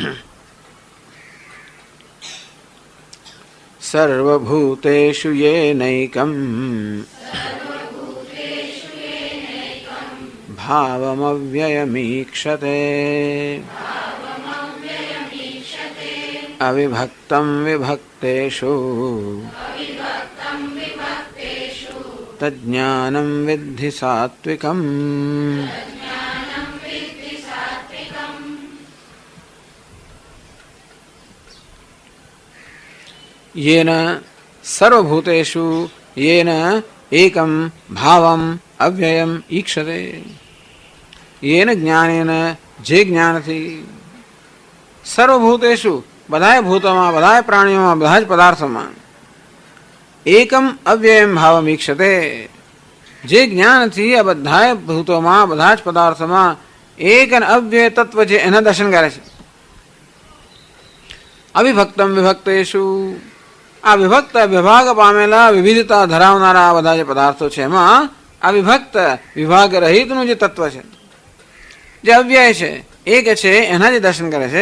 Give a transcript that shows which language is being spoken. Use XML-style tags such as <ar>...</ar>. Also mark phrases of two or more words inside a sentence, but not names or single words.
<sa>सर्वभूतेषु येनैकं भावमव्ययमीक्षते अविभक्तं विभक्तेषु तज्ज्ञानं विद्धि सात्विकम. येन सर्वभूतेषु येन एकं भावम् अव्ययम् ईक्षते. येन ज्ञानेन</sa> <gu>જે જ્ઞાનથી સર્વભૂતેષુ બધાય ભૂતોમાં, બધાય પ્રાણીઓમાં, બધા જ પદાર્થોમાં</gu> <sa>एकम अव्ययम भावम ईक्षते.</sa> <gu>જે જ્ઞાનથી આ બધાય ભૂતોમાં, બધા જ પદાર્થોમાં એક અને અવ્યય તત્વ છે એના દર્શન કરે છે.</gu> <sa>अविभक्तम विभक्तेषु,</sa> <gu>આ વિભક્ત વિભાગ પામેલા વિવિધતા ધરાવનારા બધા જે પદાર્થો છે એમાં આ વિભક્ત વિભાગ રહિતનું જે તત્વ છે, જે અવ્યય છે, એક છે, એના જે દર્શન કરે છે.</gu>